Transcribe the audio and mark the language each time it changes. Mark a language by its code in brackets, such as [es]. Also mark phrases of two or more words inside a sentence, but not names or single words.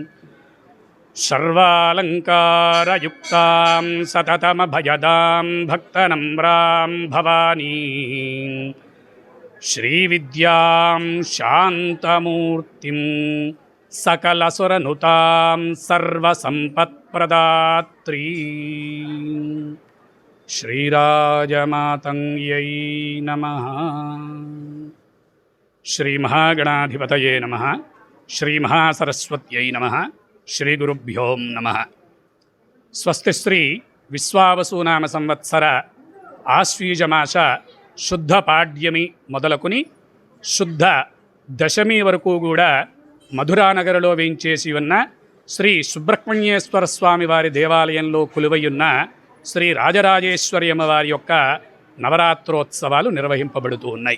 [sa] सर्वालङ्कारयुक्तां सततमभयदां भक्तनम्रां भवानीं श्रीविद्यां शान्तमूर्तिं सकलसुरनुतां सर्वसम्पत्प्रदात्री श्रीराजमातङ्ग्यै नमः। श्रीमहागणाधिपतये नमः। श्रीमहासरस्वत्यै नमः। श्रीगुरुभ्यो नमः। स्वस्ति श्री [te] విశ్వావసునామ సంవత్సర ఆశ్వీజమాస శుద్ధ పాడ్యమి మొదలుకొని శుద్ధ దశమి వరకు కూడా మధురానగరలో వేయించేసి ఉన్న శ్రీ సుబ్రహ్మణ్యేశ్వర స్వామి వారి దేవాలయంలో కొలువైయున్న శ్రీ రాజరాజేశ్వరి అమ్మవారి యొక్క నవరాత్రోత్సవాలు నిర్వహింపబడుతూ ఉన్నాయి.